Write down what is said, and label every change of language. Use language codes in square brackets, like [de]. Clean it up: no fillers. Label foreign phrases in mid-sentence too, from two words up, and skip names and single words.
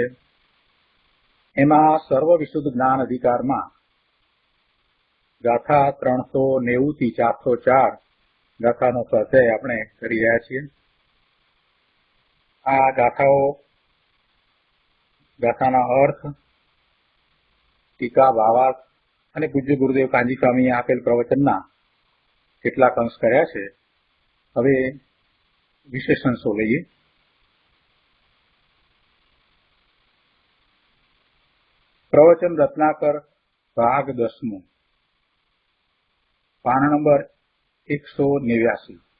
[gu] એમાં સર્વ વિશુદ્ધ જ્ઞાન અધિકાર માં ગાથા 390 થી 404 ગાથાનો સ્વાધ્યાય આપણે કરી રહ્યા છીએ। આ ગાથાના અર્થ, ટીકા, ભાવાર્થ અને પૂજ્ય ગુરુદેવ કાંજી સ્વામીએ આપેલ પ્રવચનના કેટલાક અંશ કર્યા છે। હવે વિશેષ અંશો લઈએ। પ્રવચન રત્નાકર ભાગ 10 પાન નંબર 189।